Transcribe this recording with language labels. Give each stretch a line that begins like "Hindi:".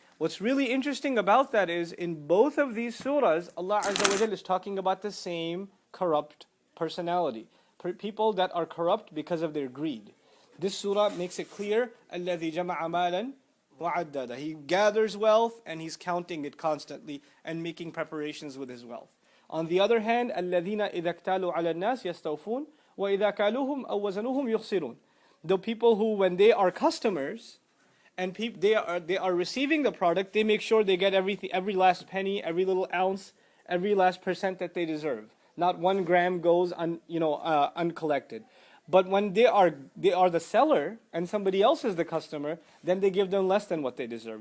English: What's really interesting about that is in both of these surahs, Allah Azza wa Jal is talking about the same corrupt personality. People that are corrupt because of their greed. This surah makes it clear,
Arabic: الَّذِي جَمَعَ مَالًا وَعَدَّدَ.
English: He gathers wealth and he's counting it constantly and making preparations with his wealth. On the other hand,
Arabic: الَّذِينَ إِذَا اكْتَالُوا عَلَى النَّاسِ يَسْتَوْفُونَ وَإِذَا كَالُوهُمْ أَوْ وَزَنُوهُمْ يُخْسِرُونَ.
English: The people who, when they are customers and they are receiving the product, they make sure they get everything, every last penny, every little ounce, every last percent that they deserve. Not 1 gram goes uncollected. But when they are the seller and somebody else is the customer, then they give them less than what they deserve.